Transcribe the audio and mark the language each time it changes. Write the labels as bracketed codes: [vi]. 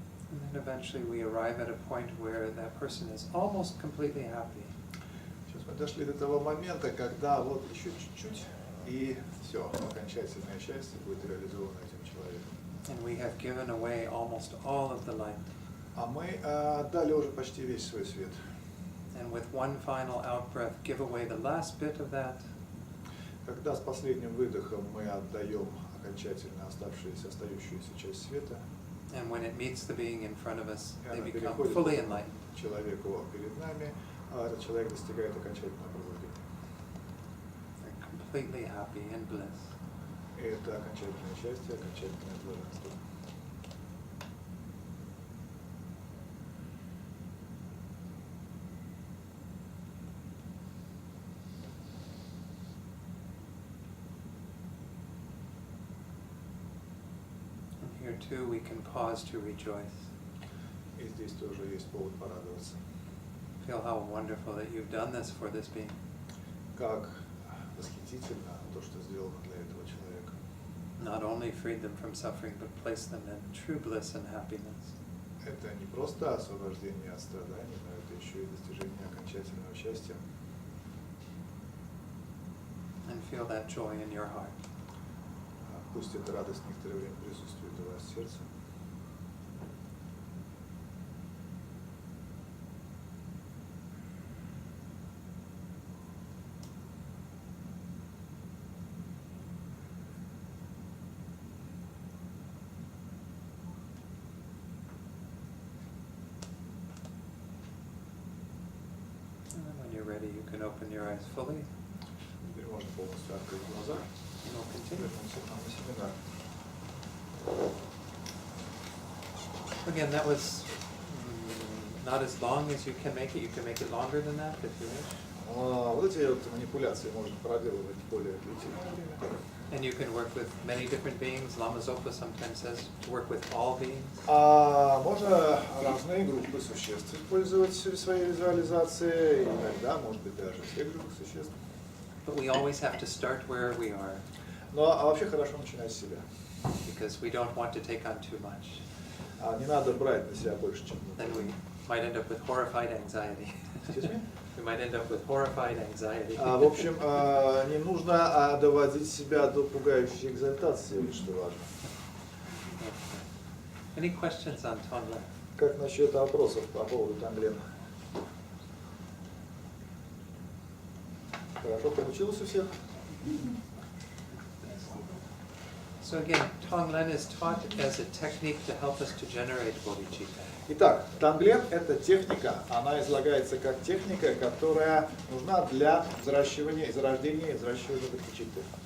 [en] And then eventually we arrive at a point where that person is almost completely happy. [ru] Сейчас мы дошли до того момента, когда вот еще чуть-чуть, и все, окончательное счастье будет реализовано этим человеком. [en] And we have given away almost all of the light. [ru] А мы отдали уже почти весь свой свет. [en] And with one final out-breath, give away the last bit of that. [ru] Когда с последним выдохом мы отдаем окончательно остающуюся часть света, [en] And when it meets the being in front of us, [ru] и [en] they [ru] она [en] become [ru] переходит [en] fully enlightened. [ru] к человеку перед нами, этот человек достигает окончательного пробуждения. [en] They're completely happy in bliss. [ru] И это окончательное счастье, окончательное блаженство. [en] And here too we can pause to rejoice. [ru] И здесь тоже есть повод порадоваться. [en] Feel how wonderful that you've done this for this being. [ru] Как восхитительно то, что сделано для этого человека. [en] Not only freed them from suffering, but placed them in true bliss and happiness. [ru] Это не просто освобождение от страданий, но это еще и достижение окончательного счастья. [en] And feel that joy in your heart. [ru] Пусть эта радость некоторое время присутствует у вас в сердце. [en] And then when you're ready, you can open your eyes fully. [ru] Теперь можно полностью открыть глаза. [en] And we'll continue. [ru] Вернемся к нам на семинар. [en] Again, that was not as long as you can make it. You can make it longer than that if you wish. [ru] Вот эти вот манипуляции можно проделывать более длительное время. [en] And you can work with many different beings. Lama Zopa sometimes says to work with all beings. [ru] Можно разные группы существ использовать в своей визуализации, иногда, может быть, даже всех живых существ. [en] But we always have to start where we are. [ru] Но вообще хорошо начинать с себя. [en] Because we don't want to take on too much. [ru] Не надо брать на себя больше, чем [en] Then [ru] нужно. [en] we might end up with horrified anxiety. Excuse me? We might end up with horrified anxiety. [ru] В общем, не нужно доводить себя до пугающей экзальтации, вот что важно. [en] Any questions on Tonglen? [ru] Как насчет опросов по поводу Тонглена? Хорошо получилось у всех? [en] So again, Tonglen is taught as a technique to help us to generate bodhicitta. [ru] Итак, танглен – это техника, она излагается как техника, которая нужна для взращивания, зарождения и взращивания бодхичитты.